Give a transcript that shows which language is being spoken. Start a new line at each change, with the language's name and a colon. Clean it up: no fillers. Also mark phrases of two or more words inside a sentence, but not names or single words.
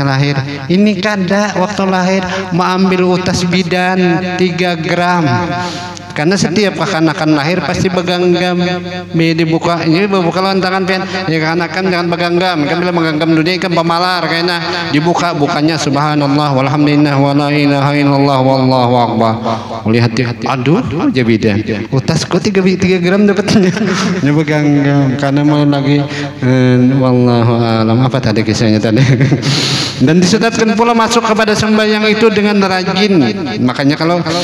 Banjar: lahir ini kada waktu lahir mengambil utas bidan 3 gram karena setiap kekanakan lahir pasti beganggam dibuka ini buka lontangan pian ya kekanakan jangan beganggam kan bila beganggam dunia kan pemalar kayaknya dibuka bukanya
Arabic: سبحان الله والحمد لله ولا إله إلا الله والله أكبر
Banjar: lihat aduh jabidan utasku 3 gram dapatnya ini beganggam karena mau lagi
Arabic: والله أعلم
Banjar: apa tadi kisahnya tadi dan disunatkan pula masuk kepada sembahyang itu dengan rajin makanya kalau